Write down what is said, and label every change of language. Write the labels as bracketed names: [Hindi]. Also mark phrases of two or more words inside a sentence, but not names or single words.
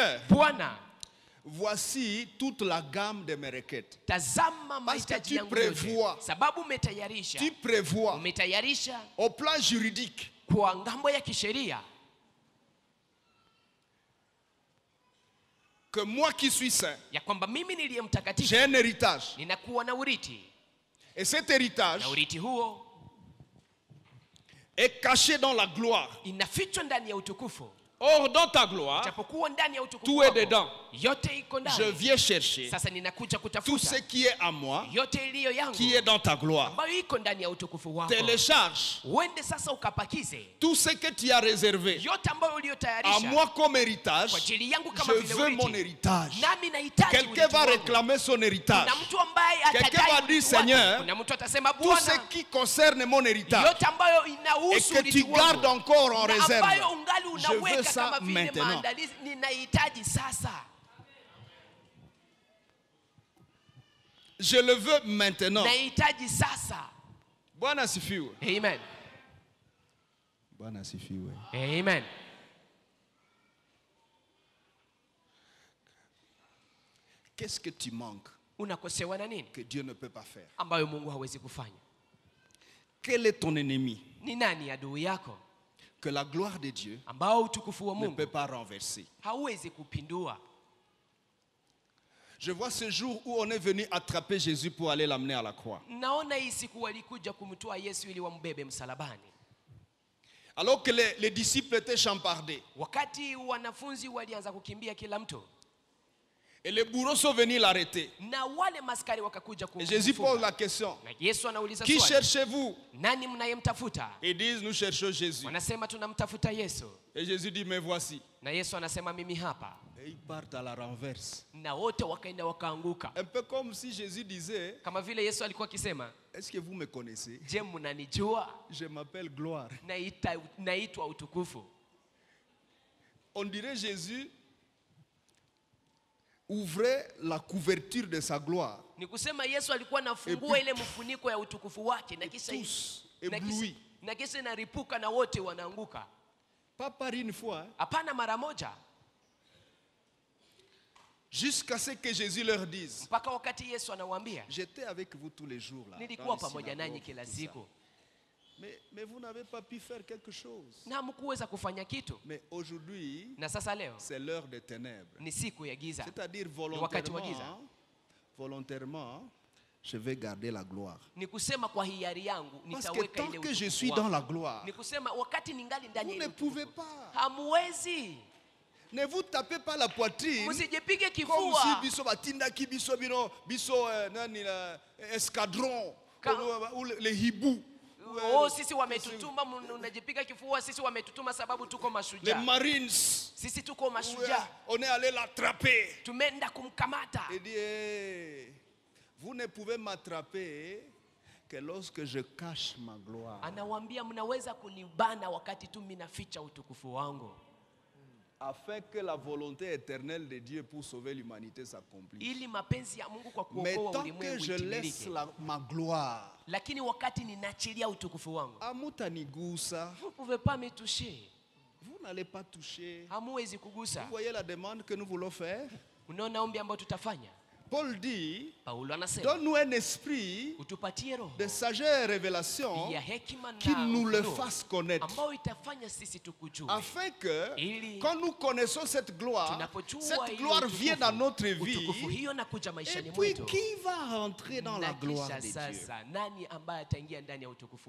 [Swahili] na tutasema, [French] Seigneur, [Swahili] Bwana, [French] voici toute la gamme de mes requêtes. [Swahili] Tazama mahitaji yangu yote. Sababu umetayarisha. [French] Tu prévois. [Swahili] Umetayarisha. [French] Au plan juridique. [Swahili] Kwa ngambo ya kisheria. [French] Que moi qui suis saint. [Swahili] Ya kwamba mimi niliye mtakatifu. [French] J'ai un héritage. [Swahili] Ninakuwa na urithi. [French] Et cet héritage. [Swahili] Na urithi huo. [French] Est caché dans la gloire. [Swahili] Inafichwa ndani ya utukufu. [French] Or, dans ta gloire, tout est dedans. Je viens chercher tout ce qui est à moi, qui est dans ta gloire. Télécharge tout ce que tu as réservé à moi comme héritage. Je veux mon héritage. Quelqu'un va réclamer son héritage. Quelqu'un va dire, Seigneur, tout ce qui concerne mon héritage et que tu gardes encore en réserve, je veux ça maintenant. Je le veux maintenant. [Swahili] Bwana asifiwe. Amen. Bwana asifiwe. Amen. [French] Qu'est-ce que tu manques [Swahili] unakosewa na nini [French] que Dieu ne peut pas faire? [Swahili] Ambayo Mungu hawezi kufanya? [French] Quel est ton ennemi? [Swahili] Ni nani adui yako? [French] Que la gloire de Dieu [Swahili] ambao utukufu wa [French] ne [Swahili] Mungu [French] peut pas renverser. [Swahili] hawezi kupindua. [French] Je vois ce jour où on est venu attraper Jésus pour aller l'amener à la croix. [Swahili] Naona hii siku walikuja kumtoa Yesu ili wambebe msalabani. [French] Alors que les disciples étaient champardés. [Swahili] Wakati wanafunzi walianza kukimbia kila mtu. [French] Et les bourreaux sont venus l'arrêter. [Swahili] Na wale maskari wakakuja kumfunga. [French] Et Jésus pose la question. [Swahili] Na Yesu anauliza swali. [French] Qui cherchez-vous? [Swahili] Nani mnayemtafuta? [French] Ils disent nous cherchons Jésus. [Swahili] Wanasema tunamtafuta Yesu. [French] Et Jésus dit mais voici. [Swahili] Na Yesu anasema mimi hapa. [French] Et ils partent à la renverse. [Swahili] Na wote wakaenda wakaanguka. [French] Un peu comme si Jésus disait, [Swahili] kama vile Yesu alikuwa akisema, [French] est-ce que vous me connaissez? [Swahili] Je mnanijua? [French] Je m'appelle gloire. [Swahili] Naitwa utukufu. [French] On dirait Jésus ouvrait la couverture de sa gloire. [Swahili] Ni kusema Yesu alikuwa anafungua ile mfuniko ya utukufu wake na kisha [French] ébloui. [Swahili] Na kisha inaripuka na wote wanaanguka. [French] Pas par une fois. [Swahili] Hapana mara moja. [French] Jusqu'à ce que Jésus leur dise. [Swahili] Mpaka wakati Yesu anawaambia, [French] j'étais avec vous tous les jours là. [Swahili] Nilikuwa pamoja nanyi kila siku. [French] Mais vous n'avez pas pu faire quelque chose. [Swahili] Na hamkuweza kufanya kitu. [French] Mais aujourd'hui, [Swahili] na sasa leo, [French] c'est l'heure des ténèbres. [Swahili] Ni siku ya giza. [French] C'est-à-dire volontairement, je vais garder la gloire. [Swahili] Ni kusema kwa hiari yangu nitaweka ile utukufu. [French] Parce que tant que je suis dans la gloire, [Swahili] ni kusema wakati ningali ndani ya ile utukufu, [French] vous ne pouvez pas. [Swahili] Hamwezi. [French] Ne vous tapez pas la poitrine. [Swahili] Usijipige kifua. [French] Comme si [Lingala] biso batinda ki biso bino biso nani [French] la escadron ou les hiboux. [Swahili] Oh, sisi wametutuma, unajipiga kifua, sisi wametutuma sababu tuko mashujaa. [French] Les marines. [Swahili] Sisi tuko mashujaa. [French] On est allé l'attraper. [Swahili] Tumeenda kumkamata. [French] Il dit, vous ne pouvez m'attraper que lorsque je cache ma gloire. [Swahili] Anawaambia mnaweza kunibana wakati tu mimi naficha utukufu wangu. [French] Afin que la volonté éternelle de Dieu pour sauver l'humanité s'accomplisse. [Swahili] Ili mapenzi ya Mungu kwa kuokoa ulimwengu itimilike. [French] Mais tant que je laisse ma gloire, [Swahili] lakini wakati ninaachilia utukufu wangu, amutanigusa. [French] Vous ne pouvez pas me toucher. Vous n'allez pas toucher. [Swahili] Hamuwezi kugusa. [French] Vous voyez la demande que nous voulons faire? [Swahili] Unaona ombi ambalo tutafanya? [French] Paul dit, donne-nous un esprit de sagesse et révélation qui nous le fasse connaître. Afin que, quand nous connaissons cette gloire vient dans notre vie. Et puis, qui va rentrer dans la gloire de Dieu?